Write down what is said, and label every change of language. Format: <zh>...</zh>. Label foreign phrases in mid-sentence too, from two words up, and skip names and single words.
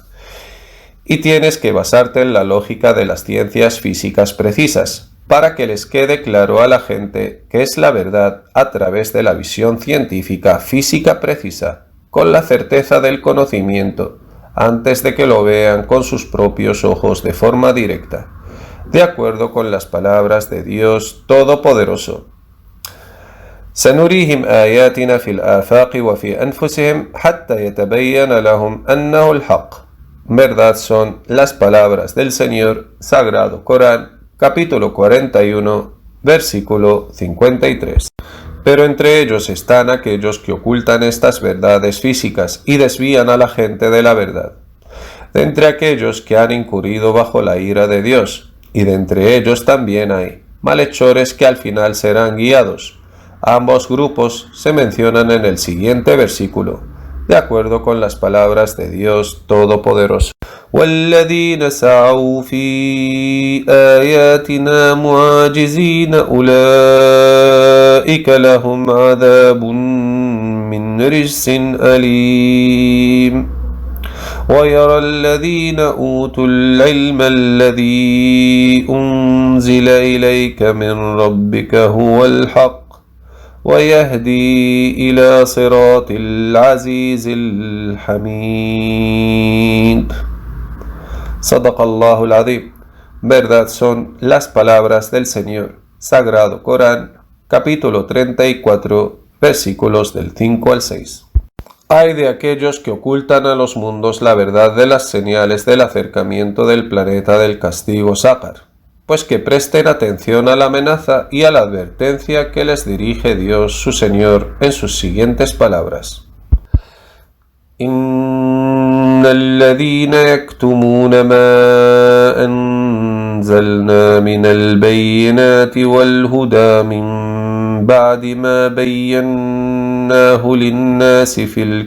<es>Y tienes que basarte en la lógica de las ciencias físicas precisas, para que les quede claro a la gente que es la verdad a través de la visión científica física precisa, con la certeza del conocimiento, antes de que lo vean con sus propios ojos de forma directa, de acuerdo con las palabras de Dios Todopoderoso.</es> <ar>سنريهم آياتنا في الآفاق وفي أنفسهم حتى يتبين لهم أنه الحق.</ar> <es>Verdad son las palabras del Señor, Sagrado Corán, capítulo 41, versículo 53. Pero entre ellos están aquellos que ocultan estas verdades físicas y desvían a la gente de la verdad. De entre aquellos que han incurrido bajo la ira de Dios, y de entre ellos también hay malhechores que al final serán guiados. Ambos grupos se mencionan en el siguiente versículo, de acuerdo con las palabras de Dios Todopoderoso.</es> <ar>وَالَّذِينَ سَعَوْا فِي آيَاتِنَا مُعَاجِزِينَ أُولَئِكَ لَهُمْ عَذَابٌ مِّن رِجْزٍ أَلِيمٌ ويرى الذين أوتوا العلم الذي أنزل إليك من ربك هو الحق ويهدي إلى صراط العزيز الحميد. صدق الله العظيم.</ar> <es>Verdad son las palabras del Señor. Sagrado Corán, capítulo 34, versículos del 5 al 6. Ay de aquellos que ocultan a los mundos la verdad de las señales del acercamiento del planeta del castigo Saqar, pues que presten atención a la amenaza y a la advertencia que les dirige Dios su Señor en sus siguientes palabras.</es> <ar>إن الذين يكتمون ما أنزلنا من البينات والهدى من بعد ما بيناه للناس في</ar>